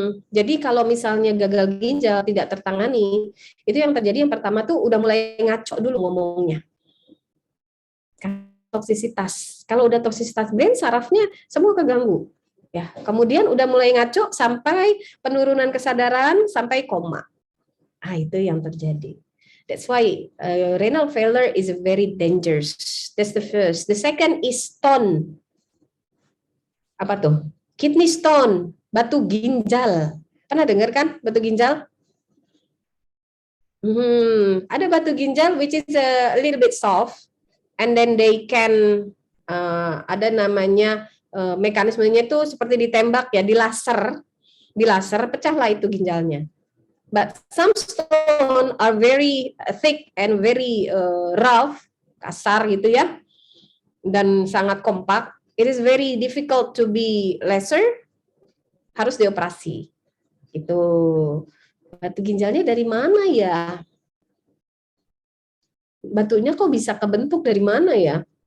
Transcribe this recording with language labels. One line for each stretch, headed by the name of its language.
Indonesian: Jadi kalau misalnya gagal ginjal tidak tertangani, itu yang terjadi yang pertama tuh udah mulai ngaco dulu ngomongnya. Toksisitas. Kalau udah toksisitas brain, sarafnya semua keganggu. Ya, kemudian udah mulai ngaco sampai penurunan kesadaran sampai koma. Itu yang terjadi.
English: That's why renal failure is very dangerous. That's the first. The second is stone.
Indonesian: Apa tuh?
English: Kidney stone.
Indonesian: Batu ginjal. Pernah dengar kan batu ginjal? Ada batu ginjal
English: which is a little bit soft, and then they can
Indonesian: ada namanya mekanismenya itu seperti ditembak ya, dilaser pecahlah itu ginjalnya.
English: But some stone are very thick and very rough,
Indonesian: kasar gitu ya, dan sangat kompak.
English: It is very difficult to be laser.
Indonesian: Harus dioperasi. Itu batu ginjalnya dari mana ya? Batunya kok bisa kebentuk dari mana ya?